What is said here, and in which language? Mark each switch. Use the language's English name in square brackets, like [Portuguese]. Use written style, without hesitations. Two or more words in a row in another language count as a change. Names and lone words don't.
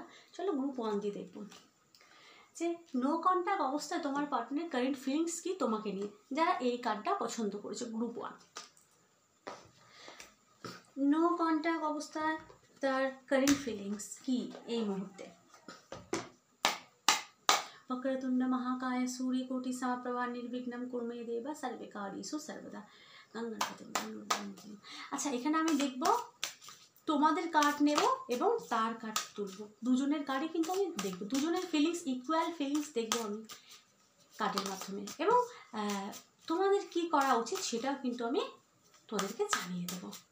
[Bangla] চলো গ্রুপ 1 দিয়ে দেখবো যে [English] no contact [Bangla] অবস্থায় তোমার পার্টনারের [English] current feelings [Bangla] কি তোমাকে নিয়ে, যারা এই কার্ডটা পছন্দ করেছে। গ্রুপ 1, [English] no contact [Bangla] অবস্থায় তার [English] current feelings [Bangla] কি এই মুহূর্তে। [Sanskrit] वक्रतुंड महाकाय सूर्यकोटि समप्रभा निर्विघ्नं कुरु मे देव सर्वकार्येषु सर्वदा। [Bangla] আচ্ছা, এখানে আমি দেখব তোমাদের কার্ড নেব এবং তার কার্ড তুলব। দুজনের কার্ডই কিন্তু আমি দেখব, দুজনের ফিলিংস, [English] equal feelings [Bangla] দেখব আমি কার্ডের মাধ্যমে, এবং তোমাদের কি করা উচিত সেটাও কিন্তু আমি তোমাদেরকে জানিয়ে দেব।